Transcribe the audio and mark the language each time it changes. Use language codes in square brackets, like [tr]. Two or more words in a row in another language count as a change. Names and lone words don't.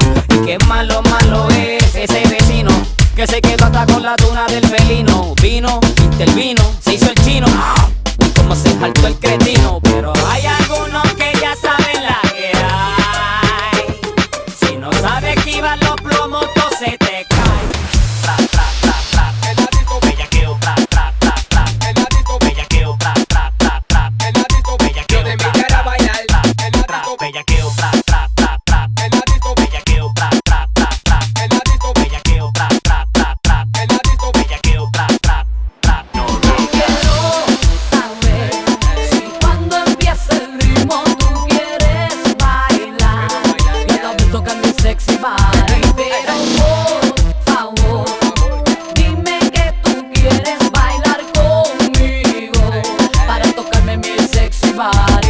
[es] Y qué malo es ese vecino que se quedó hasta con la tuna del felino. Vino, intervino, se hizo el chino. Y como se saltó el cretino. Pero hay algunos que ya saben la que hay. Si no sabes esquivar los plomos, todo se te cae. Tra, tra, tra, tra. En la disco bellaqueo, tra, tra, tra, tra. En la disco bellaqueo, tra, tra, tra, tra. En la disco bellaqueo, de mi cara bailar. En la disco bellaqueo, tra, tra, tra, tra. En la disco bellaqueo, tra, tra, tra, tra. En la disco bellaqueo, tra, tra, tra, tra. En la disco bellaqueo, tra, tra, tra. Quiero saber si cuando empieza el ritmo tú quieres bailar. Ya lo ves tocar mi [en] sexy body, [es] pero por favor dime que tú quieres bailar conmigo para tocarme mi [en] sexy body.